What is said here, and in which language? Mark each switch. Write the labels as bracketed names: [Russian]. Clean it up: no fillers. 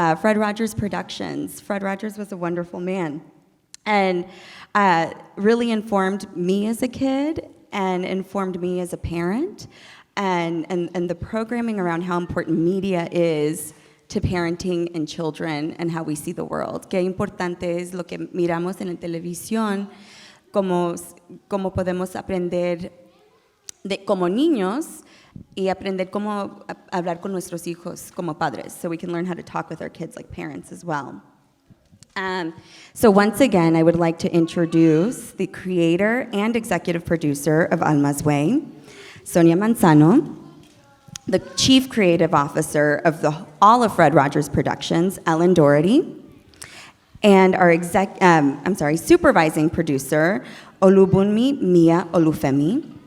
[English] Fred Rogers Productions. Fred Rogers was a wonderful man. And really informed me as a kid and informed me as a parent. And the programming around how important media is to parenting and children and how we see the world. [Spanish] Qué importante es lo que miramos en la televisión, cómo podemos aprender como niños y aprender cómo hablar con nuestros hijos como padres, [English] so we can learn how to talk with our kids like parents as well. So once again, I would like to introduce the creator and executive producer of Alma's Way, Sonia Manzano, the chief creative officer of all of Fred Rogers Productions, Ellen Doherty, and our supervising producer, Olubunmi Mia Olufemi.